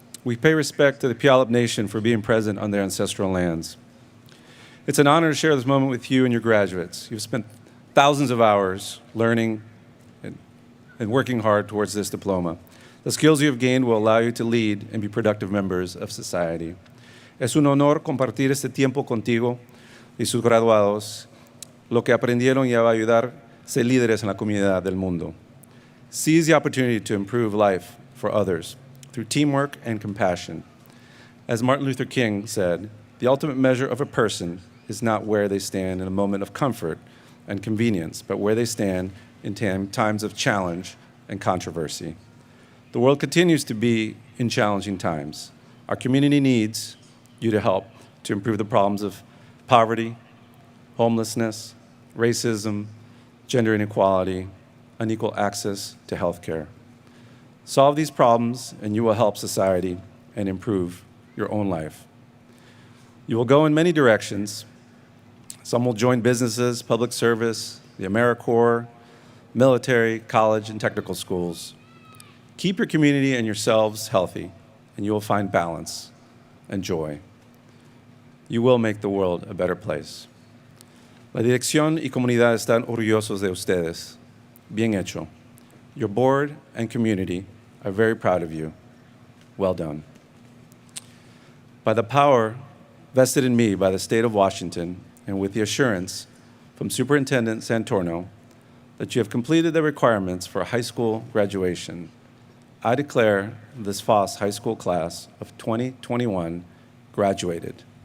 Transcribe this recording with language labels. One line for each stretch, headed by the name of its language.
English: We pay respect to the Puyallup Nation for being present on their ancestral lands. It's an honor to share this moment with you and your graduates. You've spent thousands of hours learning and working hard towards this diploma. The skills you have gained will allow you to lead and be productive members of society.
Spanish: Es un honor compartir este tiempo contigo y sus graduados. Lo que aprendieron ya va a ayudar ser líderes en la comunidad del mundo.
English: Seize the opportunity to improve life for others through teamwork and compassion. As Martin Luther King said, the ultimate measure of a person is not where they stand in a moment of comfort and convenience, but where they stand in times of challenge and controversy. The world continues to be in challenging times. Our community needs you to help to improve the problems of poverty, homelessness, racism, gender inequality, unequal access to health care. Solve these problems, and you will help society and improve your own life. You will go in many directions. Some will join businesses, public service, the AmeriCorps, military, college, and technical schools. Keep your community and yourselves healthy, and you will find balance and joy. You will make the world a better place.
Spanish: La dirección y comunidad están orgullosos de ustedes. Bien hecho.
English: Your board and community are very proud of you. Well done. By the power vested in me by the state of Washington, and with the assurance from Superintendent Santorno that you have completed the requirements for high school graduation, I declare this Foss High School class of 2021 graduated.